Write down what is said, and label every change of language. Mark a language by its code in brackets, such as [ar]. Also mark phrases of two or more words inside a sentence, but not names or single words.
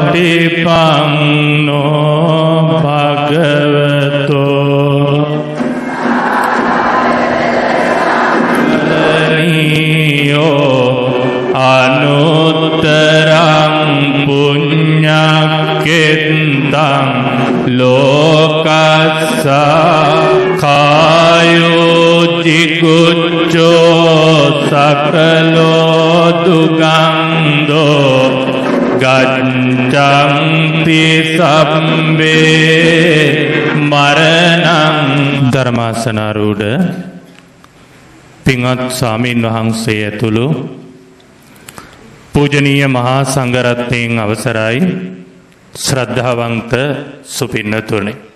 [pi] ටිපන්නෝ භගවතෝ අනුත්තරං පුඤ්ඤක්ඛෙත්තං ලෝකස්සා කායෝ ජිගුච්ඡෝ සකලෝ දුගන්ධෝ ගච්ඡන්ති සම්බේ මරණං. [si] ධර්මාසනාරූඪ පින්වත් ස්වාමීන් වහන්සේ ඇතුළු පූජනීය මහා සංඝරත්නයන් අවසරයි, ශ්‍රද්ධාවන්ත සුපින්නතුනි.